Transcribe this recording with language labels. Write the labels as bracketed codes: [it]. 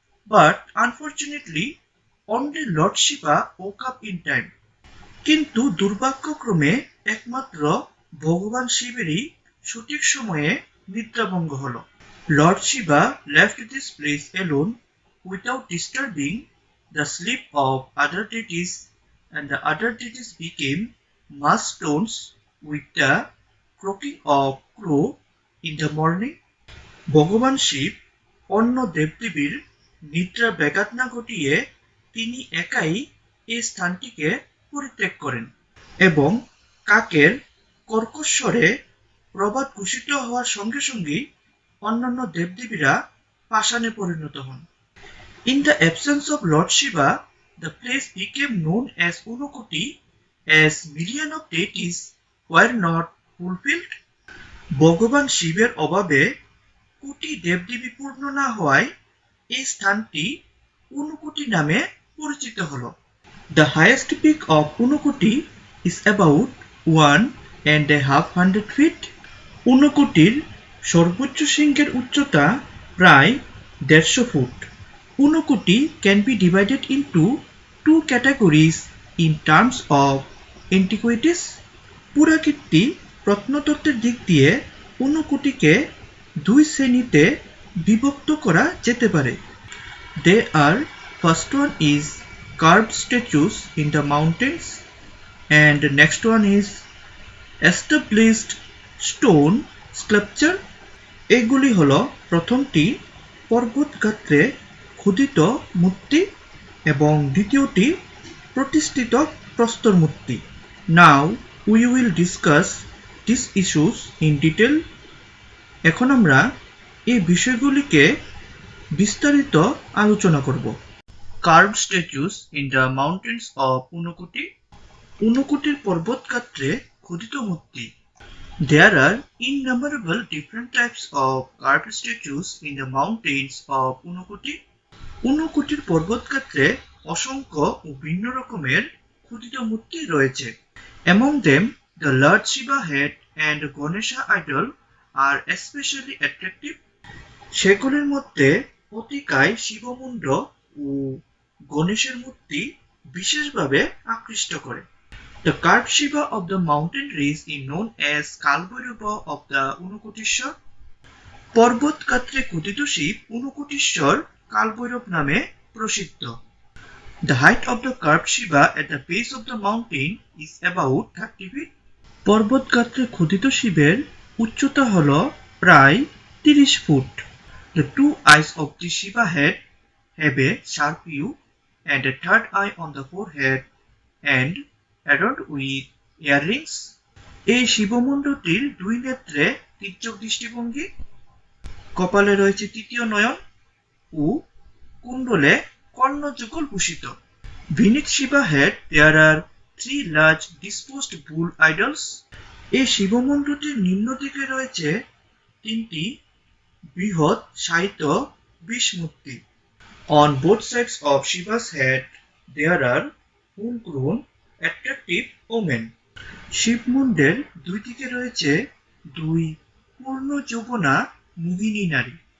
[en] But unfortunately, only Lord Shiva woke up in time. [bn] কিন্তু দুর্ভাগ্যক্রমে একমাত্র ভগবান শিবেরই সঠিক সময়ে নিদ্রাভঙ্গ হলো। [en] Lord Shiva left this place alone without disturbing the sleep of other deities, and the other deities became mud stones with the croaking of crow in the morning. [bn] ভগবান শিব অন্য দেবদেবীর নিদ্রা ব্যাঘাত না ঘটিয়ে তিনি একাই এই স্থানটিকে পরিত্যাগ করেন এবং কাকের কর্কশ্বরে প্রভাত ঘোষিত হওয়ার সঙ্গে সঙ্গেই অন্যান্য দেবদেবীরা পাষাণে পরিণত হন। [en] In the absence of Lord Shiva, the place became known as Unakoti, as millions of deities were not fulfilled. [bn] ভগবান শিবের অভাবে কোটি দেবদেবী পূর্ণ না হওয়ায় এই স্থানটি ঊনকোটি নামে পরিচিত হলো। [en] The highest peak of Unakoti is about 1.5 feet. [bn] ঊনকোটির সর্বোচ্চ শৃঙ্গের উচ্চতা প্রায় 150 foot. [en] Unakoti can be divided into two categories in terms of antiquities. [bn] পুরাকীর্তি প্রত্নতত্ত্বের দিক দিয়ে ঊনকোটিকে দুই শ্রেণীতে বিভক্ত করা যেতে পারে। [en] They are, first one is carved statues in the mountains and the next one is established stone sculpture. [bn] এগুলি হলো প্রথমটি পর্বত গাত্রে খোদিত মূর্তি এবং দ্বিতীয়টি প্রতিষ্ঠিত প্রস্তর মূর্তি। [en] Now we will discuss these issues in detail. [bn] এখন আমরা এই বিষয়গুলিকে বিস্তারিত আলোচনা করব। [en] Carved statues in the mountains of Unukoti. [bn] ঊনকোটির পর্বত গাত্রে খোদিত মূর্তি। [en] There are innumerable different types of carved statues in the mountains of Unukoti. [bn] ঊনকোটির পর্বত গাত্রে অসংখ্য ও ভিন্ন রকমের খোদিত মূর্তি রয়েছে। [en] Among them, the Lord Shiva head and Ganesha idol are especially attractive. [bn] সেগুলির মধ্যে অতিকায় শিবমুণ্ড ও গণেশের মূর্তি বিশেষভাবে আকৃষ্ট করে। [en] The carved Shiva of the mountain range is known as Kalbhairava of the Unukotishwar. [bn] পর্বত গাত্রে খোদিত শিব ঊনকোটিশ্বর কালভৈরব নামে প্রসিদ্ধ। [en] The height of the carved Shiva at the base of the mountain is about 30 feet. [bn] পর্বত গাত্রে খোদিত শিবের উচ্চতা হল প্রায় 30 foot. [en] The two eyes of the Shiva head have a sharp view and a third eye on the forehead and adorned with earrings. [bn] এই শিবমণ্ডলটির দুই নেত্রে তির্যক দৃষ্টিভঙ্গি, কপালে রয়েছে তৃতীয় নয়ন ও কুণ্ডলে কর্ণযুগল ভূষিত। [en] Beneath Shiva head there are three large disposed bull idols. [bn] এই শিবমণ্ডলটির নিম্ন দিকে রয়েছে তিনটি বৃহৎ শায়িত বিষমূর্তি। [en] On both sides of Shiva's head there are full-grown attractive women. [bn] শিবমুণ্ডের দুই দিকে রয়েছে দুই পূর্ণ যৌবনা মোহিনী নারী।